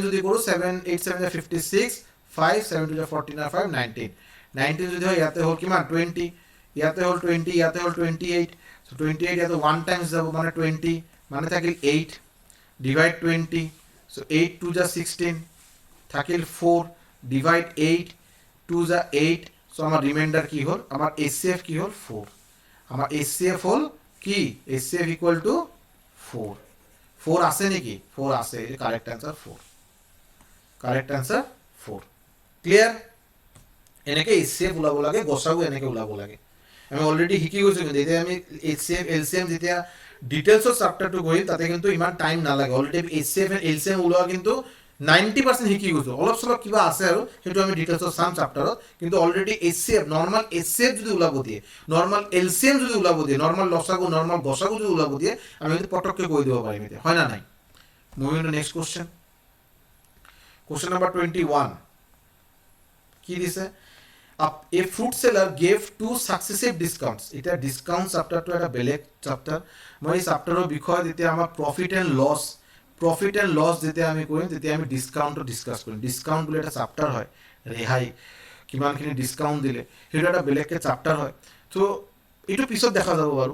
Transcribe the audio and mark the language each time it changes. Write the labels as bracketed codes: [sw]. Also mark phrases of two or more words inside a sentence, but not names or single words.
[as] যদি কৰো 7 8 7 56 5 7 2 14 5 19 যদি হয় ইয়াতে হল কিমান 20 ইয়াতে হল 20 ইয়াতে হল 28 সো 28 ইয়াতে 1 টাইমস যাব মানে 20 মানে থাকিল 8 ডিভাইড 20 সো 8 2 16 থাকিল 4 ডিভাইড 8 2 8 সো আমার রিমাইন্ডার কি হল আমার HCF কি হল 4 আমার HCF হল কি HCF [en] equal to [as] 4 আছে নাকি 4 আছে [en] correct answer [as] 4 ক্লিয়ার এনেকে HCF ওলাব লাগে গসাগু এনেকে ওলাব লাগে আমি অলরেডি শিকি গৈছো কিন্তু এতিয়া আমি HCF LCM যেতিয়া ডিটেইলছৰ চ্যাপ্টাৰটো গৈ তাতে কিন্তু ইমান টাইম না লাগে অলরেডি [en] HCF and LCM [as] ওলোৱা কিন্তু 90% শিকি গৈছোঁ, অলপ চলপ কিবা আছে আৰু সেইটো আমি ডিটেইলছত চাম চেপ্টাৰত, কিন্তু অলৰেডি HCF [en] normal HCF [as] যদি ওলাব দিয়ে, [en] normal LCM [as] যদি ওলাব দিয়ে, নৰ্মেল লসাগু নৰ্মেল গসাগু যদি ওলাব দিয়ে, আমি কিন্তু পটককৈ কৈ দিব পাৰিম এতিয়া, হয় না নাই? [en] Moving to next question. Question number 21 [as] কি দিছে? [en] A fruit seller gave 2 successive discounts. [as] এটা ডিসকাউন্ট চেপ্টাৰটো এটা বেলেগ চেপ্টাৰ। মই এই চেপ্টাৰৰ বিষয়ে যেতিয়া আমাৰ [en] profit and loss [as] যেতিয়া আমি কৰিম তেতিয়া আমি ডিসকাউণ্টটো ডিছকাছ কৰিম। ডিসকাউণ্ট বুলি এটা চেপ্টাৰ হয়, ৰেহাই কিমানখিনি ডিসকাউণ্ট দিলে, সেইটো এটা বেলেগকৈ চেপ্টাৰ হয়। তো এইটো পিছত দেখা যাব বাৰু।